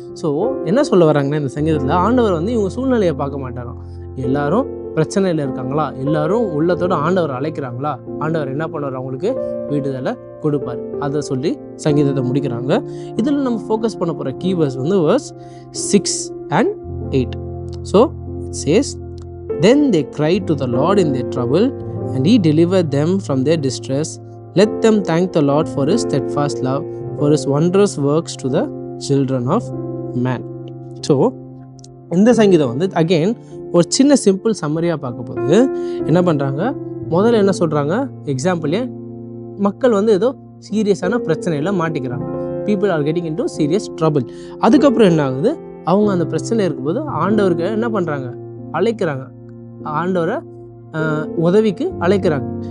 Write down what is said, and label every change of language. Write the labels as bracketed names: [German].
[Tamil] So என்ன சொல்ல வராங்கன்னா இந்த சங்கீதத்தில் ஆண்டவர் இவங்க சூழ்நிலையை பார்க்க மாட்டாராம். எல்லாரும் பிரச்சனையில் இருக்காங்களா, எல்லாரும் உள்ளத்தோடு ஆண்டவர் அழைக்கிறாங்களா, ஆண்டவர் என்ன பண்ணுவார், அவங்களுக்கு விடுதலை கொடுப்பார். அதை சொல்லி சங்கீதத்தை முடிக்கிறாங்க. இதில் நம்ம ஃபோக்கஸ் பண்ண போகிற கீவேர்ஸ் [English] verse 6 and 8. So it says, "Then they cried to the Lord in their trouble, and he delivered them from their distress. Let them thank the Lord for his steadfast love, for his wondrous works to the children of man." [Tamil] So இந்த சங்கீதம் again ஒரு சின்ன simple சம்மரியாக பார்க்க போது என்ன பண்ணுறாங்க, முதல்ல என்ன சொல்கிறாங்க, எக்ஸாம்பிளே மக்கள் ஏதோ சீரியஸான பிரச்சனையில் மாட்டிக்கிறாங்க. [English] People are getting into serious trouble. [Tamil] அதுக்கப்புறம் என்ன ஆகுது, அவங்க அந்த பிரச்சனை இருக்கும்போது ஆண்டவருக்கு என்ன பண்ணுறாங்க, அழைக்கிறாங்க, ஆண்டவரை உதவிக்கு அழைக்கிறாங்க.